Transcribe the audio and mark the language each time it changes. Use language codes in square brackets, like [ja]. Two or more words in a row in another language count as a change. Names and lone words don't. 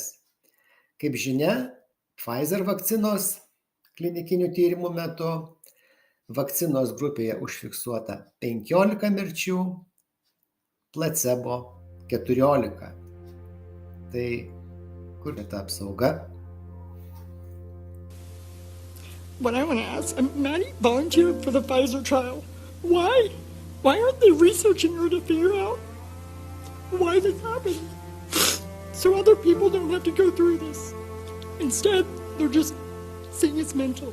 [lt] Kaip žinia, Pfizer vakcinos klinikinių tyrimų metu vakcinos grupėje užfiksuota 15 mirčių, placebo 14. Tai kur ta apsauga? [en] What I want to ask, Maddie volunteered for the Pfizer trial. Why? Why aren't they researching her to figure out why this happened? So other people don't have to go through this. Instead, they're just saying it's mental.